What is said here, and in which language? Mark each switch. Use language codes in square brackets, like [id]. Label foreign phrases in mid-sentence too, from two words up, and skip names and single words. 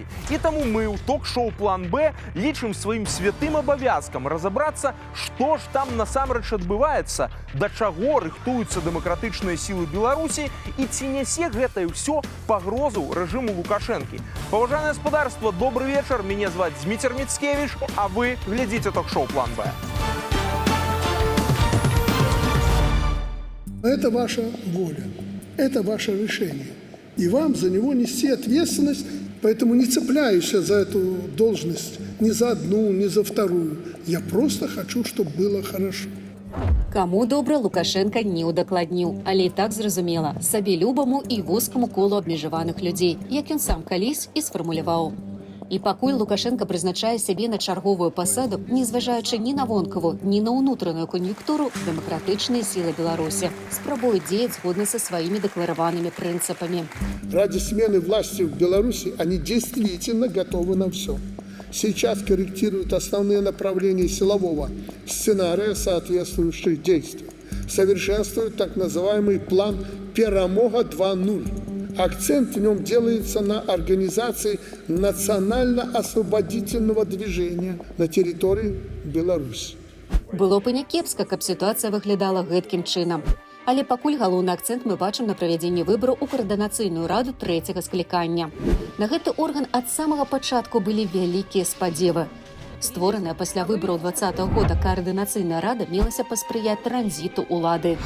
[be] І таму мы ў ток-шоу «План Б» лічым сваім святым абавязкам разабрацца, што ж там насамрэч адбываецца, да чаго рыхтуюцца дэмакратычныя сілы Беларусі і ці нясе гэтае ўсё пагрозу рэжыму Лукашэнкі. Паважанае гаспадарства, добрый вечар. Мяне зваць Зміцер Міцкевіч, а вы глядзіце ток-шоу «План Б». [ru] Это ваша воля, это ваше решение. И вам за него нести ответственность, поэтому не цепляюсь за эту должность ни за одну, ни за вторую. Я просто хочу, чтобы было хорошо. [be] Каму добра Лукашенко не удакладніў, але і так зразумела, сабе любаму і вузкаму колу абмежаваных людзей, як ён сам калісь і сфармуляваў. І пакуль Лукашенко прызначае сябе на чарговую пасаду, не зважаючы ні на вонкавую, ні на ўнутраную кан'юнктуру, дэмакратычныя сілы Беларусі спрабуюць дзеяць згодна са сваімі дэклараванымі прынцыпамі. [ru] Ради смены власти в Беларуси они действительно готовы на все. Сейчас корректируют основные направления силового сценария соответствующих действий. Совершенствуют так называемый план «Перемога 2.0». Акцент в нем делается на организации национально-освободительного движения на территории Беларуси. [be] Было б і някепска, каб сітуацыя выглядала гэткім чынам. Але пакуль галоўны акцэнт мы бачым на правядзенні выбараў у Координацыйную раду трэцяга склікання. На гэты орган ад самага пачатку былі вялікія спадзевы. Створаная пасля выбараў 2020 года Координацыйная рада мелася паспрыяць транзіту ўлады.